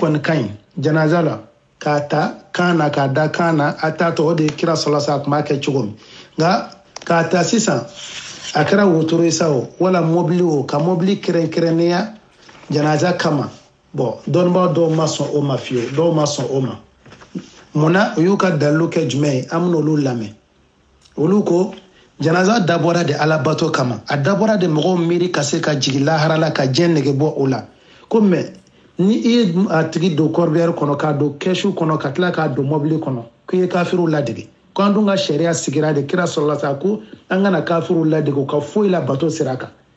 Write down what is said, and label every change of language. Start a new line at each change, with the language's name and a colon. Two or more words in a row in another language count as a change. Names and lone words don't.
Bambara: kɔni ka ɲi janaza la k'a ta kan na k'a da kan na a taatɔ o de ye kira
Arabic: صلى الله عليه وسلم
Bambara: a tun b'a kɛ cogo min nka k'a ta sisan a kɛra wotoro ye sa o wala mobili o ka mobili kɛrɛnkɛrɛnnenya janaza kama bon dɔnnibaw dɔw ma sɔn o ma fiyewu dɔw ma sɔn o ma munna u y'u ka dalilu kɛ jumɛn ye an bɛna olu lamɛn olu ko janaza dabɔra de alabato kama a dabɔra de mɔgɔw miiri ka se ka jigi lahara la ka diɲɛ nege bɔ o la ko mɛ ni i ye a tigi don corbière kɔnɔ k'a don kɛsu kɔnɔ ka tila k'a don mɔbili kɔnɔ k'i ye kafiriw ladege ko an dun ka sariya sigira de kira sɔrɔla sa ko an kana kafiriw ladege u ka foyi la bato sira kan